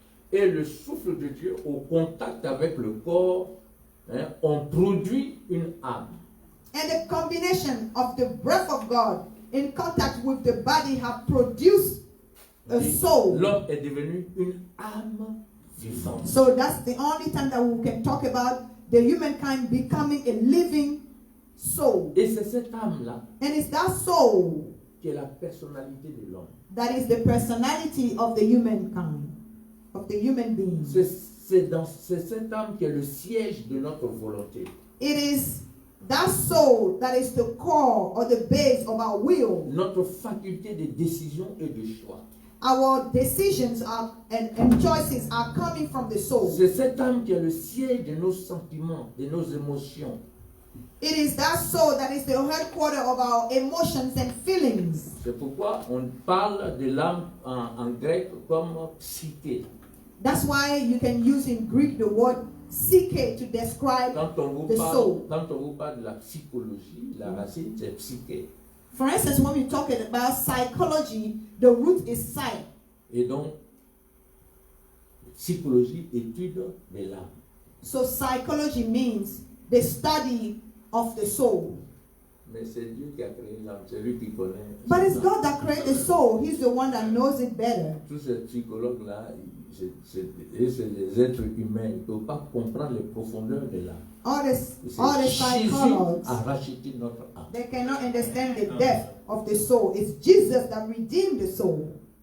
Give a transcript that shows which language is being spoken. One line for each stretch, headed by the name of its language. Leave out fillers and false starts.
French: Et le souffle de Dieu, au contact avec le corps, on produit une âme.
English: And the combination of the breath of God in contact with the body have produced a soul.
French: L'homme est devenu une âme vivante.
English: So that's the only time that we can talk about the humankind becoming a living soul.
French: Et c'est cette âme-là
English: And it's that soul
French: qui est la personnalité de l'homme.
English: that is the personality of the humankind, of the human being.
French: C'est cette âme qui est le siège de notre volonté.
English: It is that soul that is the core or the base of our will.
French: Notre faculté de décision et de choix.
English: Our decisions and choices are coming from the soul.
French: C'est cette âme qui est le siège de nos sentiments, de nos émotions.
English: It is that soul that is the headquarter of our emotions and feelings.
French: C'est pourquoi on parle de l'âme en grec comme psyché.
English: That's why you can use in Greek the word psyche to describe
French: Quand on
English: the soul.
French: vous parle de la psychologie, la racine c'est psyché.
English: For instance, when we're talking about psychology, the root is psyche.
French: Et donc, psychologie, étude de l'âme.
English: So psychology means the study of the soul.
French: Mais c'est Dieu qui a créé l'âme, c'est lui qui connaît.
English: But it's God that created the soul. He's the one that knows it better.
French: Tous ces psychologues-là, les êtres humains, ils ne peuvent pas comprendre les profondeurs de l'âme.
English: All the
French: Jésus psychologues, a racheté notre âme.
English: they cannot understand the depth of the soul. It's Jesus that redeemed the soul.